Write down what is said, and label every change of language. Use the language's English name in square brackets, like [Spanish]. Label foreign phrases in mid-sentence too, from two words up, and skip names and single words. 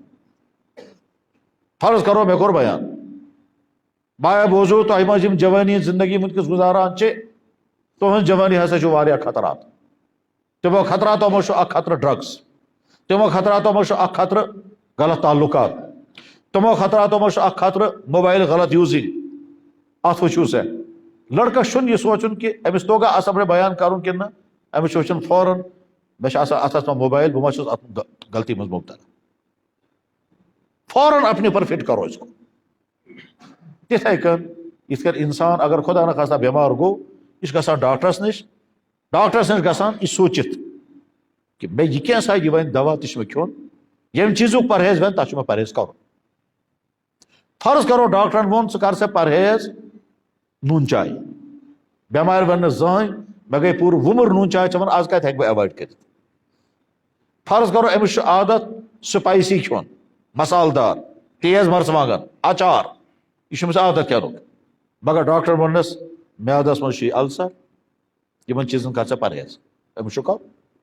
[Kashmiri] فرض کرو مےٚ کوٚر بیان بایا بوزو تۄہہِ منٛز یِم جوٲنی زندگی وٕنکیٚس گُزاران چھِ تُہنٛز جوٲنی ہسا چھُ واریاہ خطرات تِمو خطراتو منٛز چھُ اکھ خطرٕ ڈرگس تِمو خطراتو منٛز چھُ اکھ خطرٕ غلط تعلقات تِمو خطراتو منٛز چھُ اکھ خطرٕ موبایل غلط یوٗزِنگ اتھ وٕچھِو سا لڑکس چھُنہٕ یہِ سونٛچُن کہِ أمِس توگا اصل بیان کرُن کِنہٕ نہ أمِس چھُ وٕچھُن فوراً مےٚ چھُ آسان اتھس منٛز موبایل بہٕ ما چھُس اتھ غلطی منٛز مُبتلا [Urdu] فوراً اپنے پر فٹ کرو اس کو [Kashmiri] تِتھے کٔنۍ یِتھ کٔنۍ انسان اگر خدا نخواستہ بٮ۪مار گوٚو یہِ چھُ گژھان ڈاکٹرس نِش گژھان یہِ سوٗنٛچِتھ کہِ مےٚ یہِ کیٛاہ سا یہِ وَنہِ دوا تہِ چھُ مےٚ کھیوٚن ییٚمہِ چیٖزُک پرہیز وَنہِ تتھ چھُ مےٚ پرہیز کرُن فرض کرو ڈاکٹرن ووٚن ژٕ کر سا پرہیز نوٗن چاے بٮ۪مارِ وَنہِ نہٕ زٕہٕنۍ مےٚ گٔے پوٗرٕ وُمر نوٗن چاے چٮ۪وان آز کتہِ ہٮ۪کہٕ بہٕ ایوایڈ کٔرِتھ فرض کرو أمِس چھُ عادت سپایسی کھیوٚن مسالہٕ دار تیز مرژٕوانٛگن اچار یہِ چھُ أمِس عادت کَرُن مگر ڈاکٹر ووٚننس میادس منٛز چھُے السر یِمن چیٖزن کر ژٕ پرہیز أمِس چھُ کرُن